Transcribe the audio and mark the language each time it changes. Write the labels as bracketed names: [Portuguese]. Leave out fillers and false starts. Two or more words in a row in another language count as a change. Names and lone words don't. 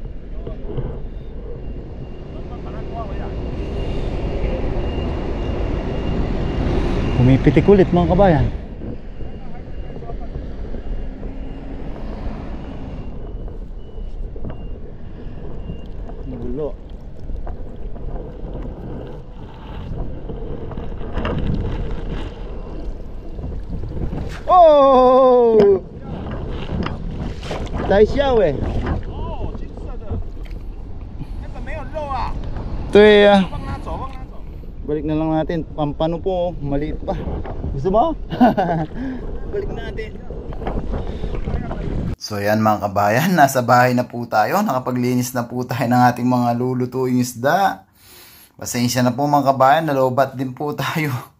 [Filipino] Pumipitik ulit mga kabayan. Gulo. Oh! [Chinese] 在笑哎。哦，金色的，那个没有肉啊，对呀、放它走，放它走。 [Filipino] Balik na lang natin. Pampano po, maliit pa. Gusto mo? Balik natin. So yan mga kabayan, nasa bahay na po tayo. Nakapaglinis na po tayo ng ating mga lulutuing isda. Pasensya na po mga kabayan, nalobat din po tayo.